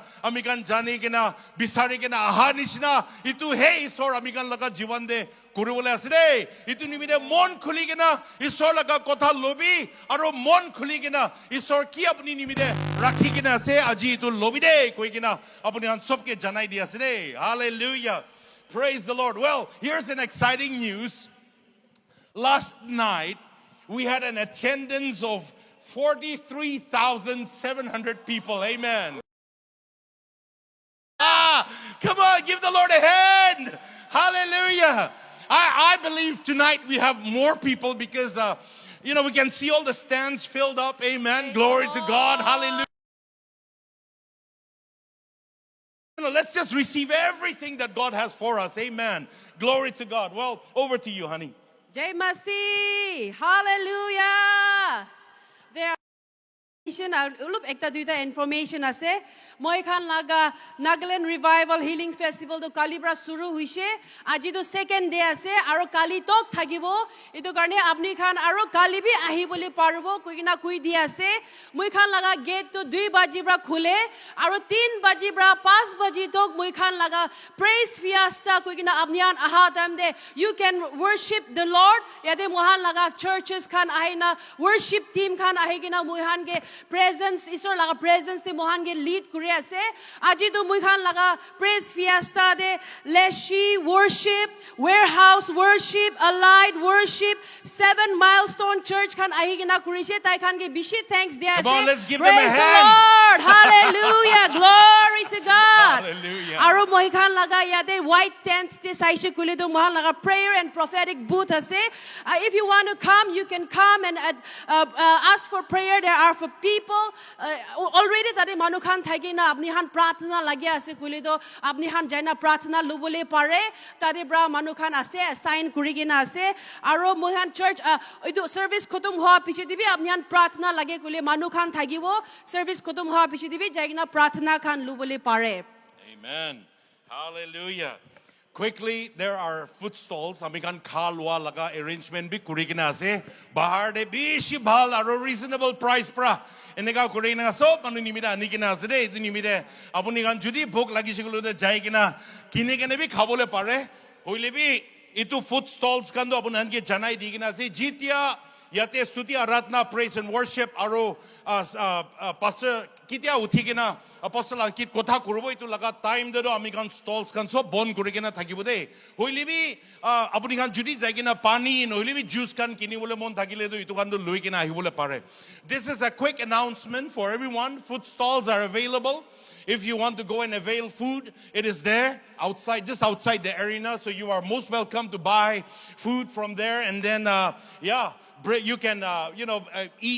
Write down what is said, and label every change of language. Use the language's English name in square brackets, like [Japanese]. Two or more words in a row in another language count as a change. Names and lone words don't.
[Naga Pidgin] Amikan jane kina bisari kina aha nishna. Itu he isor amikan laga jiwan de. Kurubole asre. Itu nimide mon khuli kina. Isor laga kotha lobi. Aro mon khuli kina. Isor ki apni nimide rakhi kina ase. Aji itu lobi de koi kina. Apni han sob ke janai di asre. [English] Hallelujah. Praise the Lord. Well, here's an exciting news. Last night, we had an attendance of 43,700 people. Amen. Come on, give the Lord a hand. Hallelujah. I believe tonight we have more people because, we can see all the stands filled up. Amen. Glory to God. Hallelujah. Let's just receive everything that God has for us. Amen. Glory to God. Well, over to you, honey. [Naga Pidgin] Jai Masih. Hallelujah. [English] There are [Naga Pidgin] ekta duita information ase moi khan laga Nagaland Revival Healing Festival to kalibra suru huise aji to second day ase aro kali tok thakibo etu karne apni khan aro kali bi ahibole parbo kuina kui di ase moi khan laga gate to 2 baji bra khule aro 3 baji bra 5 baji tok moi khan laga [English] praise fiesta [Naga Pidgin] kuina apnian aha time de [English] you can worship the Lord [Naga Pidgin] yade mohan laga churches khan ahina [English] worship team [Naga Pidgin] khan ahigina mohan ge presence isor laga presence te mohan ge lead kuri ase aji to moi khan laga [English] praise fiesta [Naga Pidgin] de leshi worship warehouse worship allied worship 7 milestone church khan ahigina kurise tai khan ge bishi thanks dia ase. [English] Come on, let's give praise them a the hand. Lord. Hallelujah. Glory to God. Hallelujah. [Naga Pidgin] Aro moi khan laga yate white tent te saishe kule do mohan laga [English] prayer and prophetic booth [Naga Pidgin] ase. [English] If you want to come, you can come and ask for prayer. There are for people already [Naga Pidgin] tade manu khan thaki na apni han pratna lagi ase kule do apni han jaina pratna lubole pare tade bra manu khan ase assign kuri gina ase aro moi han church idu service khotum hoa piche dibi apni han pratna lage kule manu khan thagibo service khotum hoa piche dibi jaigina pratna khan lubole pare. [English] Amen. Hallelujah. Quickly, there are food stalls. [Naga Pidgin] Amikan khalwa laga arrangement bi kurigina ase. Bahar de bishi bhal aro [English] reasonable price [Naga Pidgin] pra. Enega kurigina so manu nimida anikina ase de idu nimide apuni kan judi bhok lagi sigulu de jai kina kine kene bi khabole pare. Hoile bi itu [English] food stalls [Naga Pidgin] kan do apunan ke janai digina ase jitia yate stuti aratna [English] praise and worship [Naga Pidgin] aro pastor kitia uthikina Apostle Ankit kotha kurubo itu laga time de do amikan stalls kan so bon kurigena thakibo de hoile bi apuni kan judi jaigina pani noile bi juice kan kinibole mon thakile do itu kan do loi kina ahibole pare. [English] This is a quick announcement for everyone. Food stalls are available. If you want to go and avail food, it is there outside, just outside the arena. So you are most welcome to buy food from there, and then you can eat.